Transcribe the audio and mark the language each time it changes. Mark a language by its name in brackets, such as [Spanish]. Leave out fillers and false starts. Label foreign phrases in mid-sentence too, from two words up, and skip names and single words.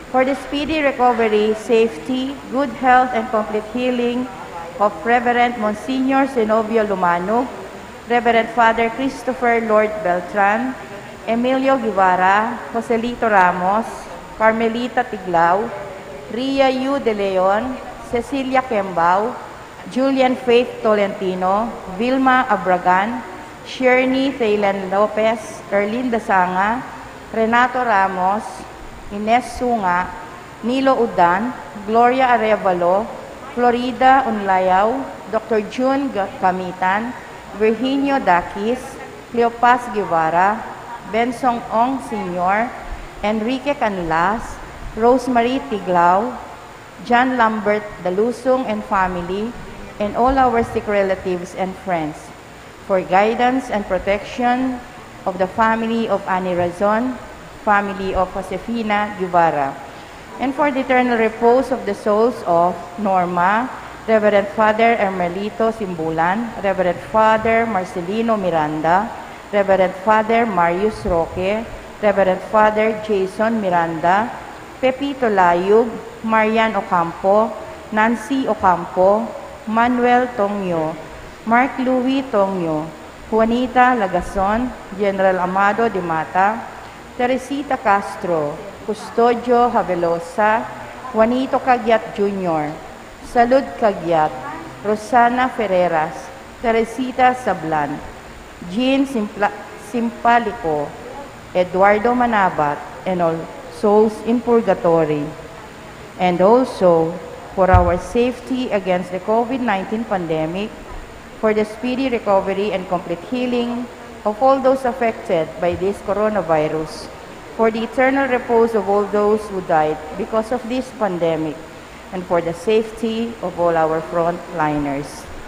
[English] for the speedy recovery, safety, good health, and complete healing of Reverend Monsignor Zenobio Lumanog, Reverend Father Christopher Lord Beltran, Emilio Guevara, Joselito Ramos, Carmelita Tiglao, Ria Yu De Leon, Cecilia Kembao, Julian Faith Tolentino, Vilma Abragan, Shirney Thaylan Lopez, Erlinda Sanga, Renato Ramos, Ines Sunga, Nilo Udan, Gloria Arevalo, Florida Unlayaw, Dr. June Kamitan, Virginio Dakis, Cleopas Guevara, Bensong Ong Sr., Enrique Canlas, Rosemary Tiglao, John Lambert Dalusong and family, and all our sick relatives and friends, for guidance and protection of the family of Annie Razon, family of Josefina Guevara, and for the eternal repose of the souls of Norma, Reverend Father Ermelito Simbulan, Reverend Father Marcelino Miranda, Reverend Father Marius Roque, Reverend Father Jason Miranda, Pepito Layug, Marian Ocampo, Nancy Ocampo, Manuel Tongyo, Mark Louis Tongyo, Juanita Lagason, General Amado de Mata, Teresita Castro, Custodio Havelosa, Juanito Cagyat Jr., Salud Cagyat, Rosana Ferreras, Teresita Sablan, Jean Simpalico, Eduardo Manabat, and all souls in purgatory. And also, for our safety against the COVID-19 pandemic, for the speedy recovery and complete healing of all those affected by this coronavirus, for the eternal repose of all those who died because of this pandemic, and for the safety of all our frontliners.